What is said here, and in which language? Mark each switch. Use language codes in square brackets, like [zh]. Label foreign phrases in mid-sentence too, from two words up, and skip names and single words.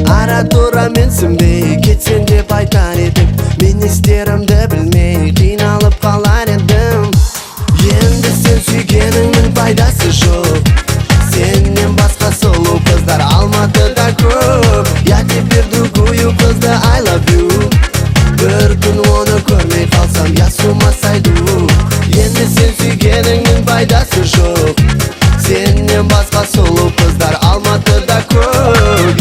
[kk] Ара-тұра менсінбей кетсен деп айтар едік. Мен істерімді білмей қиналып қалар едім. Енді сен сүйгеніңнің пайдасы жоқ. Сеннен басқа сұлу қыздар Алматыда көп. [ru] Я теперь другую қызды [en] I love you. [kk] Бір күн оны көрмей қалсам, [ru] я с ума сойду. [kk] Енді сен сүйгеніңнің пайдасы жоқ. Сеннен басқа сұлу қыздар Алматыда көп.